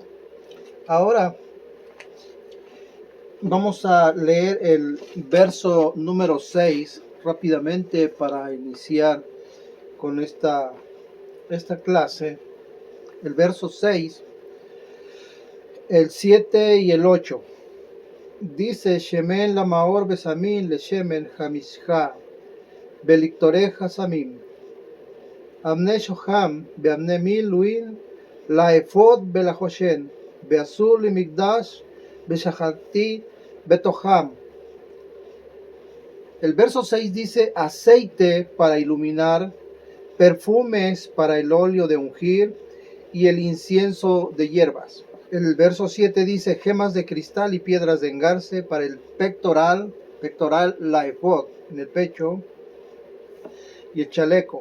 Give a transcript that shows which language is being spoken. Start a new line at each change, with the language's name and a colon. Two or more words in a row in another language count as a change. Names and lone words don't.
Spanish: Ahora vamos a leer el verso número 6 rápidamente para iniciar con esta clase. El verso 6, el 7 y el 8. Dice:
Hebrew: שמן למאור בשמים לשמן המשחה ולקטרת הסמים אבני שהם ואבני מלאים לאפוד ולחשן ועשו לי מקדש ושכנתי בתוכם.
Spanish: El verso 6 dice: aceite para iluminar, perfumes para el óleo de ungir y el incienso de hierbas. El verso 7 dice: gemas de cristal y piedras de engarce para el pectoral la efod, en el pecho, y el chaleco.